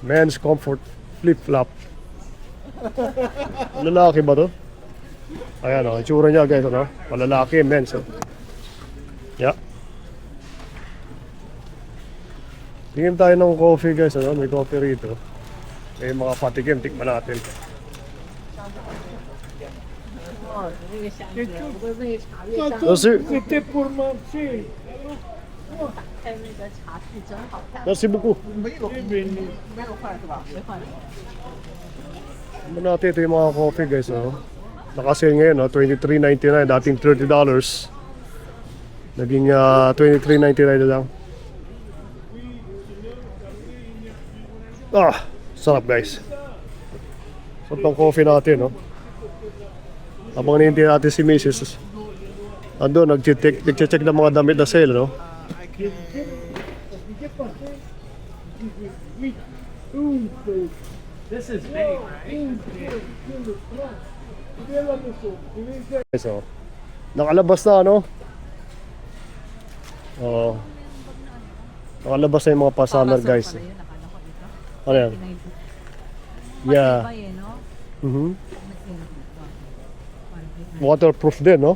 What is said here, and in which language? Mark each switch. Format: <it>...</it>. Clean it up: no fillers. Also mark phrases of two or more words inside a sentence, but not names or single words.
<en>Men's comfort flip-flop.</en> <tl>Lalaki ba to? Ayan o, itsura niya guys, ano? Malalaki, men's. Yeah. Tingin tayo ng</tl> <en>coffee guys,</en> <tl>ano? May coffee rito. May mga patikim, tikman natin.</tl> <fr>Merci. C'était pour marcher. Merci beaucoup.</fr> <tl>Tingnan natin, ito yung mga</tl> <en>coffee guys,</en> <tl>ano? Nakasale ngayon, no? $23.99, dating $30. Naging $23.99 na lang. Ah, sarap guys. Sarap ng coffee natin, no? Habang hinihintay natin si Mrs. Ando, nag-check ng mga damit na sale, no?</tl> <en>This is big, right? So,</en> <tl>nakalabas na, ano? Oo. Nakalabas na yung mga pa-summer guys. Ano yan? Yeah. Mhm. Waterproof din, no?</tl>